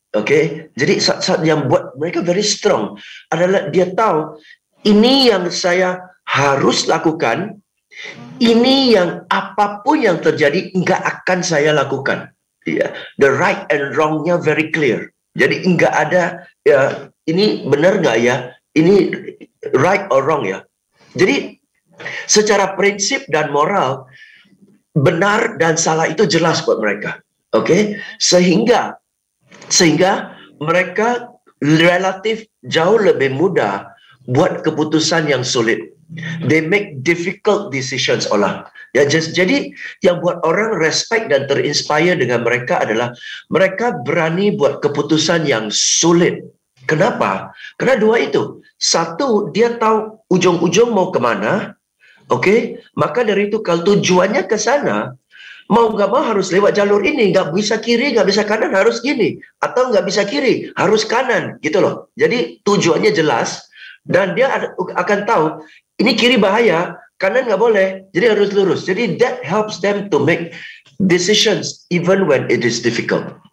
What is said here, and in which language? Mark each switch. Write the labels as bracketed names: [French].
[Indonesian] Oke, jadi saat yang buat mereka [English] very strong [Indonesian] adalah dia tahu ini yang saya harus lakukan, ini yang apapun yang terjadi nggak akan saya lakukan. [English] Ya, the right and wrongnya very clear. [Indonesian] Jadi nggak ada ya ini benar nggak ya, ini [English] right or wrong [Indonesian] ya. Jadi secara prinsip dan moral benar dan salah itu jelas buat mereka. Oke, sehingga mereka relatif jauh lebih mudah buat keputusan yang sulit. [English] They make difficult decisions ya. [Indonesian] Jadi yang buat orang respect dan terinspire dengan mereka adalah mereka berani buat keputusan yang sulit. Kenapa? Karena dua itu. Satu, dia tahu ujung-ujung mau kemana. Oke, maka dari itu kalau tujuannya ke sana, mau nggak mau harus lewat jalur ini, nggak bisa kiri, nggak bisa kanan, harus gini, atau nggak bisa kiri, harus kanan, gitu loh. Jadi tujuannya jelas dan dia akan tahu ini kiri bahaya, kanan nggak boleh, jadi harus lurus. [English] Jadi that helps them to make decisions even when it is difficult.